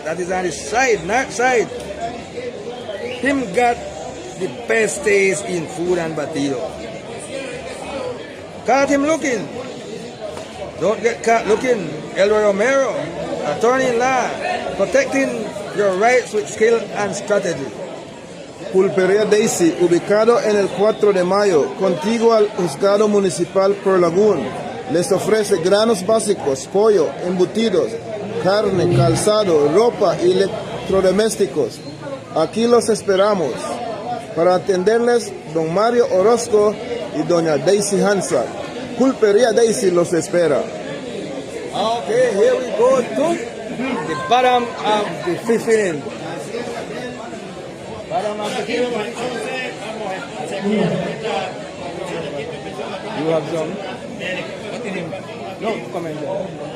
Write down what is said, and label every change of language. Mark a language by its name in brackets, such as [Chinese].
[English] That is on the side, north side. Him got the best taste in food and batido. Caught him looking. Don't get caught looking. Elroy Romero, attorney-in-law, protecting your rights with skill and strategy. [Spanish] Pulpería Daisy, ubicado en el 4 de mayo, contiguo al Juzgado Municipal Por Lagún. Les ofrece granos básicos, pollo, embutidos, carne, calzado, ropa y electrodomésticos. Aquí los esperamos. Para atenderles, don Mario Orozco y doña Daisy Hansa. Pulpería Daisy los espera. [English] Okay, here we go to the bottom of the 5th inning. Bottom of the 5th inning. You have some? No, come in there.